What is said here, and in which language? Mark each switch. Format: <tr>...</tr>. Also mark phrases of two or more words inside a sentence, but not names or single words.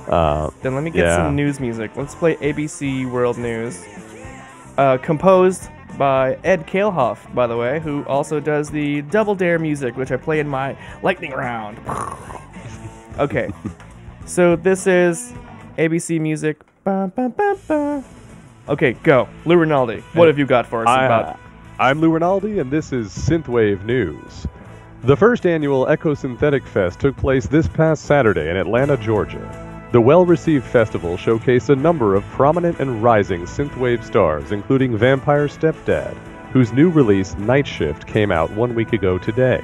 <en>Then let me get some news music. Let's play ABC World News. Composed by Ed Kalehoff, by the way, who also does the Double Dare music, which I play in my lightning round. Okay. So this is ABC music. Ba, ba, ba, ba. Okay, go. Lou Rinaldi, what have you got for us? I'm Lou Rinaldi, and this is Synthwave News. The first annual Ecosynthetic Fest took place this past Saturday in Atlanta, Georgia. The well-received festival showcased a number of prominent and rising synthwave stars, including Vampire Stepdad, whose new release, Night Shift, came out 1 week ago today.</en>